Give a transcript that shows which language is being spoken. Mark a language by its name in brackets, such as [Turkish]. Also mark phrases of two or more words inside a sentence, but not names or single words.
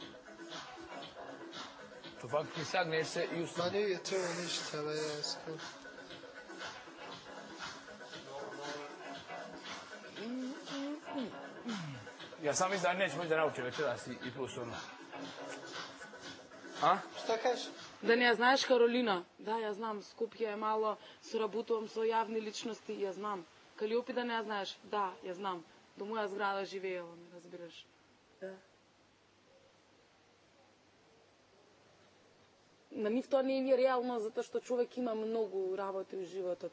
[Serbian] To faktički sagneš se i ma ustane. nije to ništa, vesko. Ja sam mislim da neće moći da nauči večeras i plus ono. A? Šta kažeš? [Macedonian] Да не ја знаеш Каролина? Да, ја знам. Скопје е мало, соработувам со јавни личности, ја знам. Калиопи да не ја знаеш? Да, ја знам. До моја зграда живеела, ме разбираш. Da. На нив тоа не е реално, затоа што човек има многу работи во животот.